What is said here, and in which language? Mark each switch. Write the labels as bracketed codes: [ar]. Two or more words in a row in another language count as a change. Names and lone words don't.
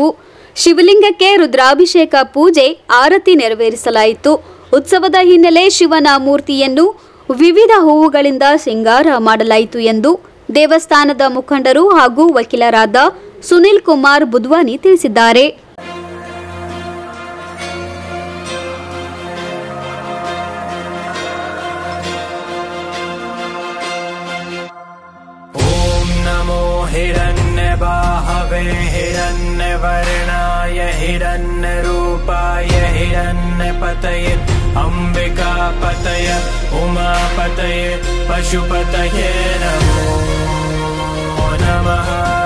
[kn] ಶಿವಲಿಂಗಕ್ಕೆ ರುದ್ರಾಭಿಷೇಕ ಪೂಜೆ, ಆರತಿ ನೆರವೇರಿಸಲಾಯಿತು. ಉತ್ಸವದ ಹಿನ್ನೆಲೆ ಶಿವನ ಮೂರ್ತಿಯನ್ನು ವಿವಿಧ ಹೂವುಗಳಿಂದ ಸಿಂಗಾರ ಮಾಡಲಾಯಿತು ಎಂದು ದೇವಸ್ಥಾನದ ಮುಖಂಡರು ಹಾಗೂ ವಕೀಲರಾದ ಸುನಿಲ್ ಕುಮಾರ್ ಬುದ್ವಾನಿ ತಿಳಿಸಿದ್ದಾರೆ. [sa] हिरण्यबाहवे हिरण्यवर्णाय हिरण्यरूपाय हिरण्यपतये अम्बिकापतये उमापतये पशुपतये नमो नमः।